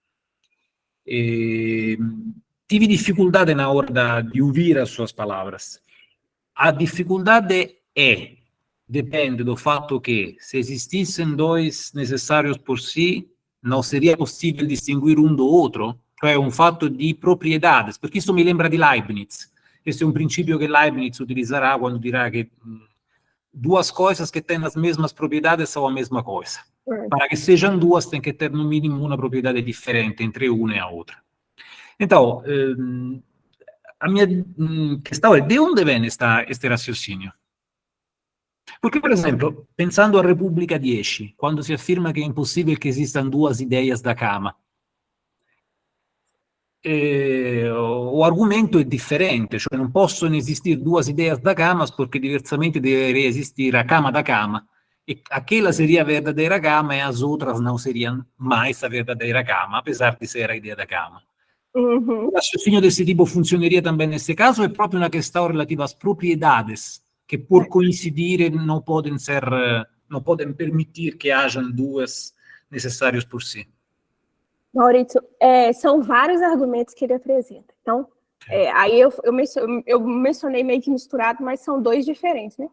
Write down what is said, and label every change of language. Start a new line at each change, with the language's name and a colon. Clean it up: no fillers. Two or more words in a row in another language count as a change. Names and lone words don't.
Portuguese: Tive dificuldade na hora de ouvir as suas palavras. A dificuldade depende do fato que, se existissem dois necessários por si, não seria possível distinguir um do outro, cioè um fato di propriedades, perché isso me lembra di Leibniz. Esse é um princípio que Leibniz utilizará quando dirá que duas coisas que têm as mesmas propriedades são a mesma coisa. Para que sejam duas, tem que ter no mínimo uma propriedade diferente entre uma e a outra. Então, a minha questão é, de onde vem este raciocínio? Porque, por exemplo, pensando a Repubblica 10,
Italian: quando si afferma che è impossibile che esistano due idee
Portuguese: da cama, o
Italian: argomento è differente, cioè non possono esistere due idee
Portuguese: da cama
Italian: perché diversamente
Portuguese: deveria esistere a cama da cama, e aquela seria a verdadeira cama e as outras não seriam mais a verdadeira cama, apesar de ser a ideia da cama. Uhum. O raciocínio desse tipo funzioneria também nesse caso? É
Italian: proprio una
Portuguese: questão relativa às propriedades, que por coincidir não podem permitir que hajam duas necessários por si. Maurício, são vários argumentos que ele apresenta. Então, aí eu mencionei meio que misturado, mas são dois diferentes, né?